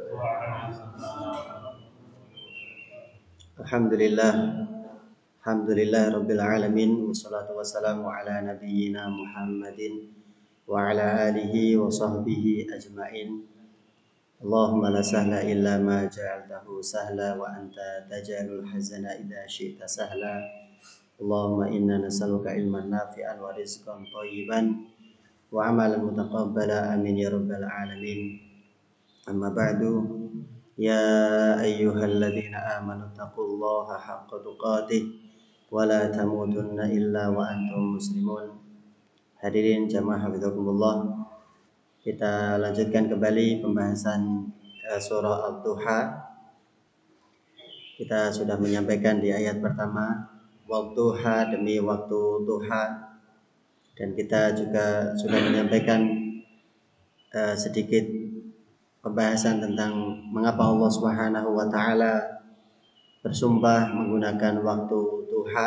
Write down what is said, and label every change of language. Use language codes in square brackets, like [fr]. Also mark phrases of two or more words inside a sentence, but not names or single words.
[ar] Alhamdulillah. الحمد لله رب العالمين. والصلاة والسلام على نبينا محمد وعلى آله وصحبه أجمعين. اللهم لا سهل إلا ما جعلته سهلا وأنت تجعل الحزن إذا شئت سهلا. اللهم إنا نسألك علما نافعا ورزقا طيبا وعملا متقبلا آمين يا رب العالمين. أما بعد، يا أيها الذين آمنوا اتقوا الله حق تقاته ولا تموتن إلا وأنتم مسلمون. حاضرين جماعة حفظكم الله, [id] kita lanjutkan kembali pembahasan surah Ad-Duha. Kita sudah menyampaikan di ayat pertama, waktuha demi waktu duha. Dan kita juga sudah menyampaikan sedikit pembahasan tentang mengapa Allah [ar] سبحانه وتعالى [id] bersumpah menggunakan waktu duha.